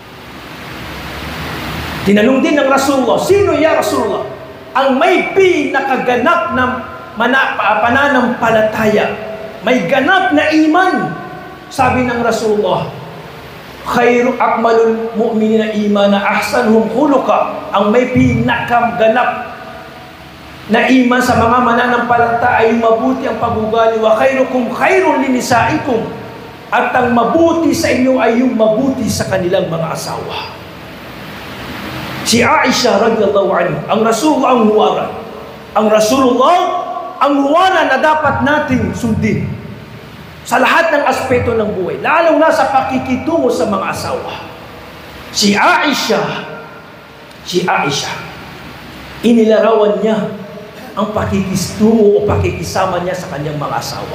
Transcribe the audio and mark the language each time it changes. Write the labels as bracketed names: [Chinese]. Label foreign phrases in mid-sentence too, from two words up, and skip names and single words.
[Filipino] Tinanong din ng Rasulullah, sino [Arabic] يا رسول الله [Filipino] ang may pinakaganap na pananampalataya, may ganap na iman? Sabi ng Rasulullah, [Arabic] خير أكمل المؤمنين إيمانا أحسنهم خلقا, [Filipino] ang may pinakaganap na iman sa mga mananampalataya ay mabuti ang pag-ugali. [Arabic] وخيركم خير لنسائكم, [Filipino] at ang mabuti sa inyo ay yung mabuti sa kanilang mga asawa. Si Aisha [Arabic] رضي الله عنها, [Filipino] ang Rasulullah ang huwaran. Ang Rasulullah ang huwaran na dapat nating sundin sa lahat ng aspeto ng buhay, lalong na sa pakikitungo sa mga asawa. Si Aisha, inilarawan niya ang pakikitungo o pakikisama niya sa kanyang mga asawa.